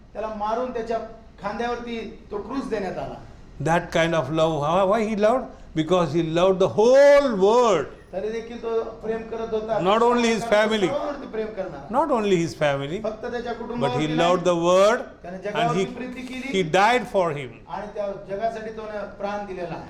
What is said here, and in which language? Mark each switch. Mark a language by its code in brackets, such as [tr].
[mr] त्याला मारून त्याच्या खांद्यावरती तो क्रूस देण्यात आला. [en] That kind of love. Why he loved? Because he loved the whole world. [mr] तरी देखील तो प्रेम करत होता. [en] Not only his family. [mr] सर्वांवरती प्रेम करणारा. [en] Not only his family, [mr] फक्त त्याच्या [en] but [mr] कुटुंबावरती [en] he [mr] नाही. [en] loved the world [mr] त्याने [en] and [mr] जगावरती प्रीती केली [en] he died for him. [mr] आणि त्या जगासाठी तो प्राण दिलेला आहे.